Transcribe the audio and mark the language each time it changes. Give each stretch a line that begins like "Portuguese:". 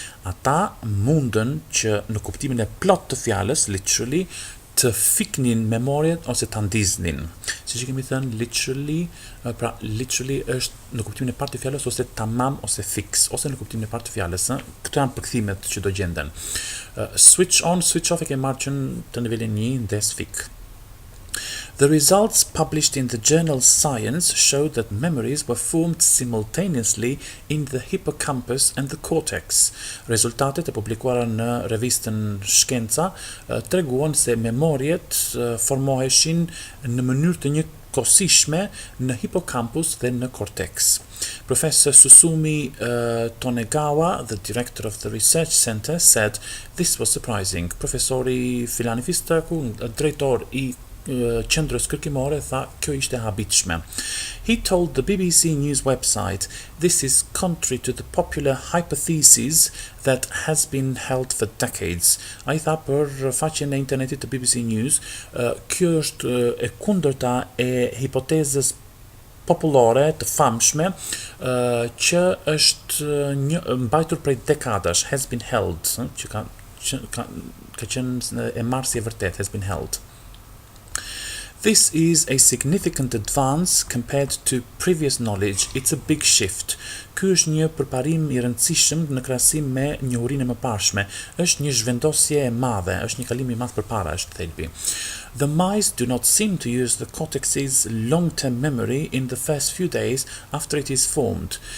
Albanian: Ata mundën që në kuptimin e plot të fjalës, literally, të fiknin memorjet ose ta ndiznin. Siç kemi thënë, literally, pra literally është në kuptimin e parë të fjalës ose tamam ose fix, ose në kuptimin e parë të fjalës. Këto janë përkthimet që do gjenden. Switch on, switch off e kemi marrë që të nivelin 1 ndes fik.
English: The results published in the journal Science showed that memories were formed simultaneously in the hippocampus and the cortex.
Albanian: Rezultatet e publikuara në revistën Shkenca treguan se memorjet formoheshin në mënyrë të njëkohësishme në hippocampus dhe në cortex.
English: Professor Susumi Tonegawa, the director of the research center, said this was surprising.
Albanian: Profesori Filani Fistaku, drejtor I qendrës kërkimore, tha kjo ishte habitshme.
English: He told the BBC News website, this is contrary to the popular hypothesis that has been held for decades.
Albanian: A I tha për faqen e internetit të BBC News, kjo është e kundërta e hipotezës popullore të famshme që është mbajtur prej dekadash,
English: has been held,
Albanian: që ka qenë e marrësi e vërtet, has been held.
English: This is a significant advance compared to previous knowledge. It's a big shift.
Albanian: Ky është një përparim I rëndësishëm në krahasim me njohurinë e mëparshme. Është një zhvendosje e madhe, është një kalim I madh përpara, është thelbi.
English: The mice do not seem to use the cortex's long-term memory in the first few days after it is formed.